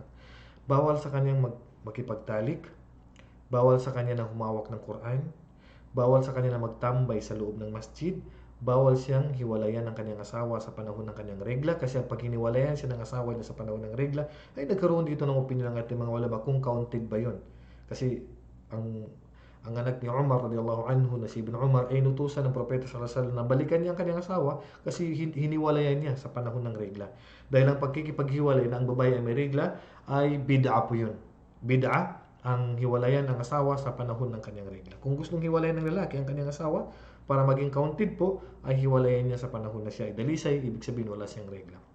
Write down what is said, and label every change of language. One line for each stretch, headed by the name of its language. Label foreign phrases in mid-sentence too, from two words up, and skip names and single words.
Filipino: Bawal sa kanyang makipagtalik, bawal sa kanya na humawak ng Quran, bawal sa kanya na magtambay sa loob ng masjid, bawal siyang hiwalayan ng kanyang asawa sa panahon ng kanyang regla, kasi pag hiniwalayan siya ng asawa niya sa panahon ng regla, ay nagkaroon dito ng opinion ng ating mga ulama kung counted ba yun. Kasi ang anak ni Umar
Arabic: رضي الله عنه
Filipino: na si Ibn Umar ay inutusan ng propeta
Arabic: صلى الله عليه وسلم
Filipino: na balikan niya ang kanyang asawa kasi hiniwalayan niya sa panahon ng regla. Dahil ang pagkikipaghiwalay na ang babae ay may regla ay bid'a po yun. Bid'a ang hiwalayan ng asawa sa panahon ng kanyang regla. Kung gustong hiwalayan ng lalaki ang kanyang asawa para maging counted po, ay hiwalayan niya sa panahon na siya ay dalisay, ibig sabihin wala siyang regla.